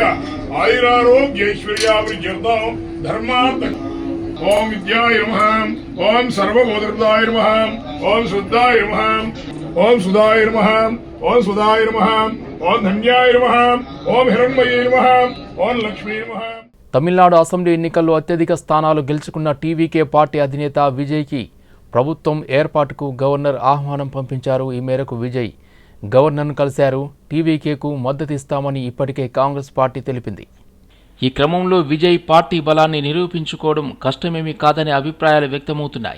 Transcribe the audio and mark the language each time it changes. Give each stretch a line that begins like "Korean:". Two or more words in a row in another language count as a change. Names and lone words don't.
Sanskrit: आयुरारोग्यैश्वर्याभिवृद्धिर्दौ धर्मार्थ ओम विद्याय नमः ओम सर्वबोधृताय नमः ओम शुद्धाय नमः ओम सुधाय नमः ओम सुधाय नमः ओम धन्याय नमः ओम हिरण्मये नमः ओम लक्ष्मी नमः.
Telugu: తమిళనాడు అసెంబ్లీ ఎన్నికల్లో అత్యధిక స్థానాలు గెలుచుకున్న టీవీకే పార్టీ అధినేత విజయ్కి ప్రభుత్వం ఏర్పాటుకు గవర్నర్ ఆహ్వానం పంపించారు. ఈ మేరకు విజయ్ గవర్నర్ను కలిశారు. టీవీకేకు మద్దతిస్తామని ఇప్పటికే కాంగ్రెస్ పార్టీ తెలిపింది. ఈ క్రమంలో విజయ్ పార్టీ బలాన్ని నిరూపించుకోవడం కష్టమేమీ కాదనే అభిప్రాయాలు వ్యక్తమవుతున్నాయి.